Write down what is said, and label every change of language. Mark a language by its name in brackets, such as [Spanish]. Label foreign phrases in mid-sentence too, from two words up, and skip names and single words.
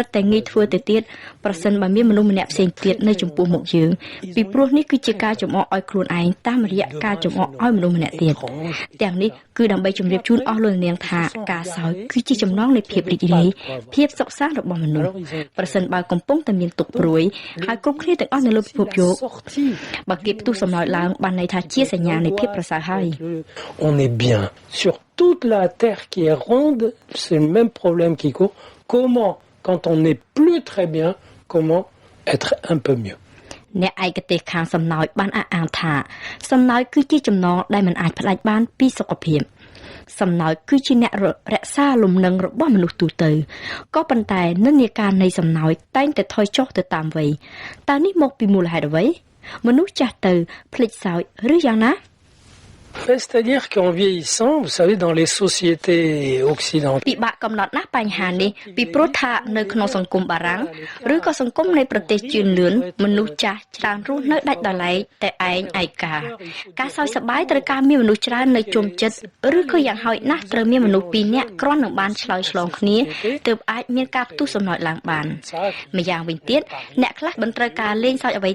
[Khmer] តែងាយធ្វើទៅទៀតប្រសិនបើមានមនុស្សម្នាក់ផ្សេងទៀតនៅចំពោះមុខយើងពីព្រោះនេះគឺជាការចំអកឲ្យខ្លួនឯងតាមរយៈការចំអកឲ្យមនុស្សម្នាក់ទៀតទាំងនេះគឺដើម្បីជម្រាបជូនអស់លោកនាងថាការសើចគឺជាចំណងនៃភាពរីករាយភាពសុខសាន្តរបស់មនុស្សប្រសិនបើកំពុងតែមានទុក្ខព្រួយហើយគ្រប់គ្នាទាំងអស់នៅលើពិភពលោកបើគេផ្ទុះសំណោចឡើងបានន័យថាជាសញ្ញានៃភាពប្រសើរហើយ [French] On est bien sur toute la terre qui est ronde, c'est le même problème qui court. Comment, quand on n'est plus très bien, comment être un peu mieux? [Khmer] អ្នកឯកទេសខាងសំណោចបានអះអាងថាសំណោចគឺជាចំណងដែលមិនអាចផ្ដាច់បានពីសុខភាពសំណោចគឺជាអ្នករក្សាលំនឹងរបស់មនុស្សទូទៅក៏ប៉ុន្តែនិន្នាការនៃសំណោចតែងតែថយចុះទៅតាមវ័យតើនេះមកពីមូលហេតុអ្វីមនុស្សចាស់ទៅភ្លេចសើចឬយ៉ាងណា [French] C'est-à-dire qu'en vieillissant, vous savez, dans les sociétés occidentales, [Khmer] ពិបាកកំណត់ណាស់បញ្ហានេះពីព្រោះថានៅក្នុងសង្គមបារាំងឬក៏សង្គមនៃប្រទេសជឿនលឿនមនុស្សចាស់ច្រើនរស់នៅដាច់ដោយឡែកតែឯងឯកាការសោយសប្បាយត្រូវការមានមនុស្សច្រើននៅជុំចិត្ត ឬក៏យ៉ាងហោចណាស់ត្រូវមានមនុស្ស2នាក់គ្រាន់នឹងបានឆ្លើយឆ្លងគ្នាទើបអាចមានការផ្ទុះសំណោចឡើងបានម្យ៉ាងវិញទៀតអ្នកខ្លះមិនត្រូវការលេងសើចអ្វី